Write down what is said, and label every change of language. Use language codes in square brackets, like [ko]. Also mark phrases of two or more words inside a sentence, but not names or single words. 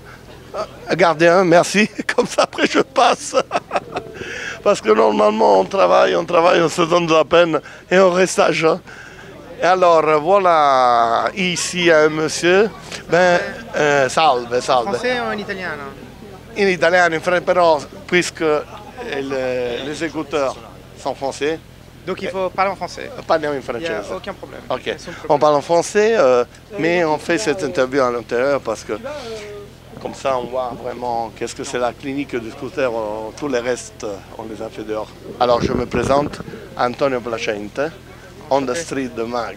[fr] Gardez un, merci. Comme ça, après, je passe. Parce que normalement, on travaille, on se donne de la peine et on reste à jeun. Et alors, voilà, ici, il y a un monsieur. [it] Salve, salve. [fr] Français ou en italien? [it] In italiano, in francese, però, [fr] puisque les écouteurs sont français. Donc il faut parler en français. [it] Parliamo in [fr] Il n'y a [it] francese. [fr] aucun problème. Ok. On parle en français, mais on fait cette interview à l'intérieur parce que comme ça on voit vraiment qu'est-ce que c'est la clinique du scooter. Tous les restes, on les a fait dehors. Alors je me présente, Antonio Placente, [en] on the street [fr] de Mag.